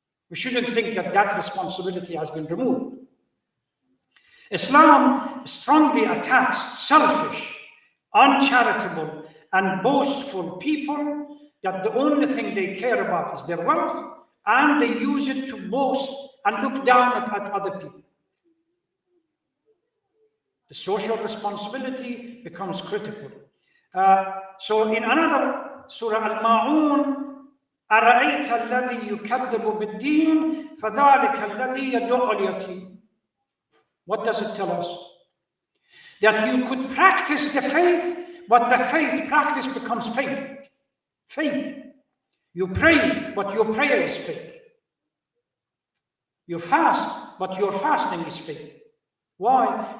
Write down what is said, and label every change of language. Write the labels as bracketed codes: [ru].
[en] We shouldn't think that that responsibility has been removed. Islam strongly attacks selfish, uncharitable, and boastful people that the only thing they care about is their wealth, and they use it to boast and look down at other people. The social responsibility becomes critical. So in another Surah Al-Ma'un, [ar] أَرَأَيْتَ الَّذِي يُكَذِّبُ بِالدِّينِ فَذَلِكَ الَّذِي يَدُعُّ الْيَتِيمَ. [en] What does it tell us? That you could practice the faith, but the faith practice becomes fake. Fake. You pray, but your prayer is fake. You fast, but your fasting is fake. Why?